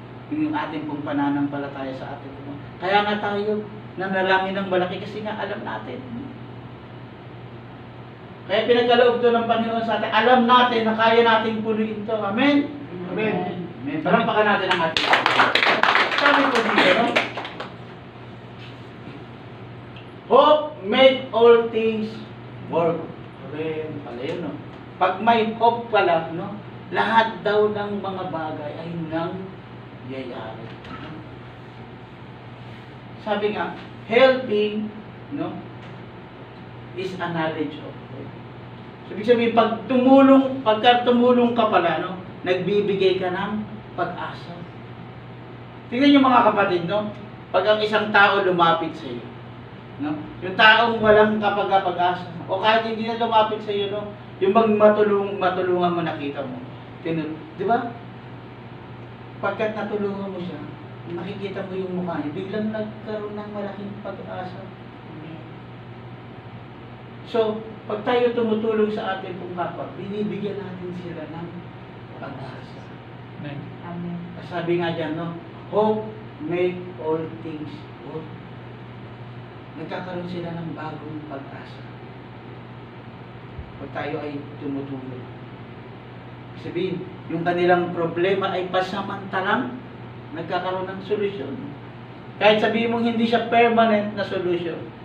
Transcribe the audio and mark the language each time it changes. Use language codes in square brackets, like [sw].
[tl] Yung ating pong pananampalataya sa ating Panginoon. Kaya nga tayo nanalangin ng malaki kasi nga alam natin. Kaya pinagkaloob to ng Panginoon sa atin. Alam natin na kaya nating punuin to. Amen? Amen. Amen. Palampakan natin ang ating sabi ko dito, no? [en] Hope make all things work. [tl] Amen. Pala yun, no? Pag may hope pala, no? Lahat daw ng mga bagay ay nangyayari. Sabi nga, [en] helping, no? Is a knowledge of God. [tl] So, ibig sabihin, pagka tumulong ka pala, no? Nagbibigay ka ng pag-asa. Tingnan niyo mga kapatid, no? Pag ang isang tao lumapit sa iyo, no? Yung taong walang kapag-asa, o kahit hindi na lumapit sa iyo, no? Yung matulungan mo, nakita mo. Di ba? Pagkat natulungan mo siya, nakikita mo yung mukha niya, biglang nagkaroon ng malaking pag-asa. So, pag tayo tumutulong sa ating pong kapwa, binibigyan natin sila ng pag-asa. Amen. Amen. Sabi nga dyan, no? [en] Hope make all things good. [tl] Nagkakaroon sila ng bagong pag-asa. Pag tayo ay tumutulong. Sabihin, yung kanilang problema ay pasamantalang nagkakaroon ng solusyon. Kahit sabihin mong hindi siya permanent na solusyon.